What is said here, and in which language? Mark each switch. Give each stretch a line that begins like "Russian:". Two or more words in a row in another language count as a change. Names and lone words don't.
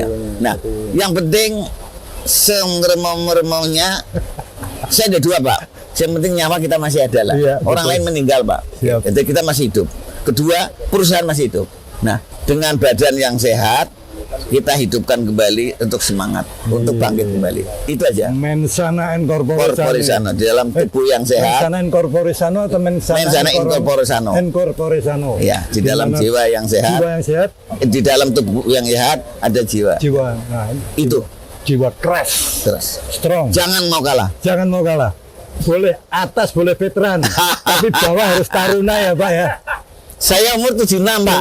Indonesian: Nah, yang penting sengeremong-ngeremongnya saya ada 2, Pak. Yang penting nyawa kita masih ada lah. Iya, Orang betul. lain meninggal, Pak. Siap. Jadi kita masih hidup. Kedua, perusahaan masih hidup. Nah, dengan badan yang sehat, kita hidupkan kembali untuk semangat, untuk bangkit kembali. Itu aja.
Latin: Mensana in corpore Corpore sano,
Indonesian: di dalam tubuh yang sehat.
Latin: Mensana in corpore sano atau Mensana in corpore sano. In corpore sano.
Indonesian: Ya, di dalam Gimana? jiwa yang sehat. Jiwa yang sehat, Di dalam tubuh yang sehat ada jiwa. jiwa. Nah, Itu jiwa keras, terus. strong. Jangan mau kalah. Jangan mau kalah. Boleh atas, boleh veteran, tapi bawah harus taruna ya, Pak ya. Saya umur 76, Pak.